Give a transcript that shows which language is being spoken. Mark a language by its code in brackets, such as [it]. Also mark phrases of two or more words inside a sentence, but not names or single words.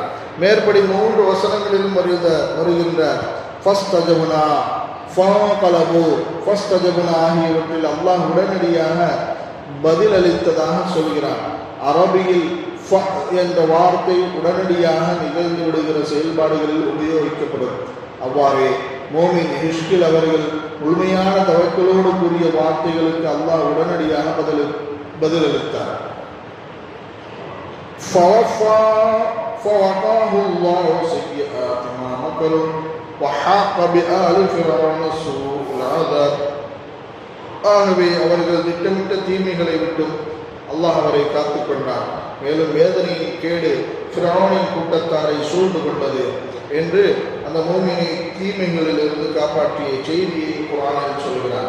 [ta] மேற்படி 3 வசனங்களிலும் வருகின்ற [ar] فاستجبنا، فانقلبوا، فاستجبنا [ta] ஆகியவற்றில் அல்லாஹ் உடனடியாக பதிலளித்ததாக சொல்கிறார். அரபியில் ஃப என்ற வார்த்தை உடனடியாக நிகழ்ந்து விடுகிற செயல்பாடுகளில் உபயோகிக்கப்படும். அவ்வாறே மோமின் ஹிஷ்கில் அவர்கள் முழுமையான தவக்கலோடு கூறிய வார்த்தைகளுக்கு அல்லாஹ் உடனடியாக பதிலளித்தார். [ar] فَوَقَاهُ اللَّهُ سَيِّئَاتِ مَا مَكَرُوا وَحَاقَ بِآلِ فِرْعَوْنَ سُوءُ الْعَذَابِ. [ta] ஆகவே அவர்கள் திட்டமிட்ட தீமைகளை விட்டும் அல்லாஹ் அவரை காத்துக் கொண்டார். மேலும் வேதனையின் கேடு ஃபிரௌனின் கூட்டத்தாரை சூழ்ந்து கொண்டது என்று அந்த மூமினை தீமைகளிலிருந்து காப்பாற்றிய செய்தியை குர்ஆனில் சொல்கிறார்.